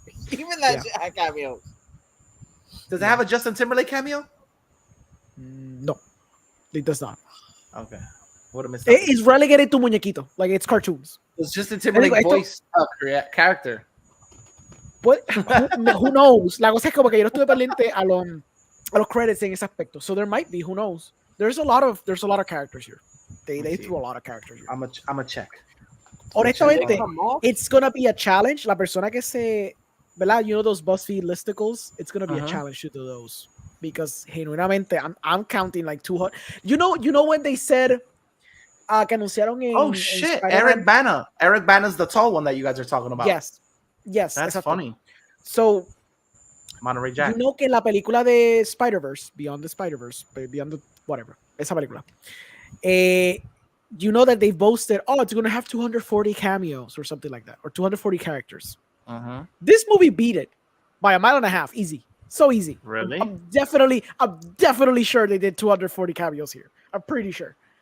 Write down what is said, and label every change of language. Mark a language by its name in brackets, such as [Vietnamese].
[English] Even that shit had cameos. Does it have a Justin Timberlake cameo? No, it does not. Okay. What a mistake. It's relegated to muñequito, like it's cartoons. It's Justin Timberlake voice character. But who knows? [Spanish] La cosa es como que yo no estuve pendiente a los credits en ese aspecto. [English] So there might be. Who knows? There's a lot of characters here. They threw a lot of characters here. I'm a check. Honestamente, it's gonna be a challenge. [Spanish] La persona que se, ¿verdad? [English] You know those BuzzFeed listicles? It's gonna be a challenge to do those because genuinamente, I'm counting like 200. You know when they said [Spanish] que anunciaron en, [English] oh shit, Eric Bana. Eric Bana's the tall one that you guys are talking about. Yes, that's funny. So, Monterey Jack. You know [Spanish] que la película de Spider-Verse, Beyond the whatever, esa película. [English] You know that they've boasted, it's going to have 240 cameos or something like that, or 240 characters. This movie beat it by a mile and a half, easy, so easy. Really? I'm definitely sure they did 240 cameos here. I'm pretty sure.